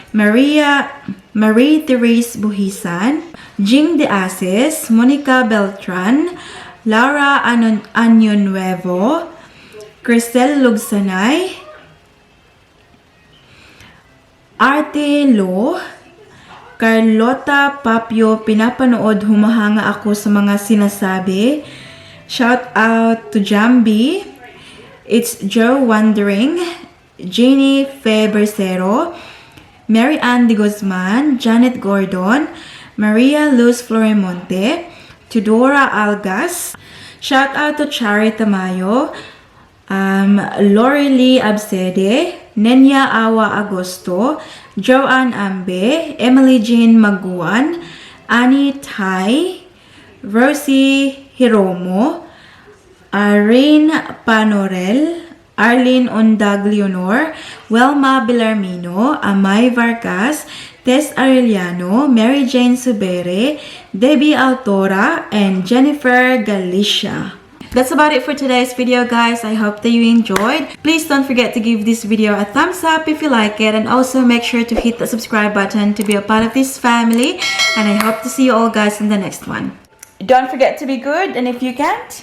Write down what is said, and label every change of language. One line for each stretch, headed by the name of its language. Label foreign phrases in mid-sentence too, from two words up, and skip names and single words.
Filipino: Marie Therese Buhisan, Jing De Ases, Monica Beltran, Laura Año Nuevo, Cristel Lugsanay, Arte Lo, Carlota Papio, pinapanood, humahanga ako sa mga sinasabi.
English: Shout out to Jambi. It's Joe Wondering. Jeannie Febricero, Mary Ann de Guzman, Janet Gordon, Maria Luz Floremonte, Tudora Algas. Shout out to Chari Tamayo, Lori Lee Absede, Nenya Awa Agosto, Joanne Ambe, Emily Jean Maguan, Annie Tai, Rosie Hiromo, Irene Panorel, Arlene Ondag Leonor, Welma Belarmino, Amay Vargas, Tess Arellano, Mary Jane Subere, Debbie Altora, and Jennifer Galicia. That's about it for today's video, guys. I hope that you enjoyed. Please don't forget to give this video a thumbs up if you like it, and also make sure to hit the subscribe button to be a part of this family. And I hope to see you all guys in the next one. Don't forget to be good, and if you can't,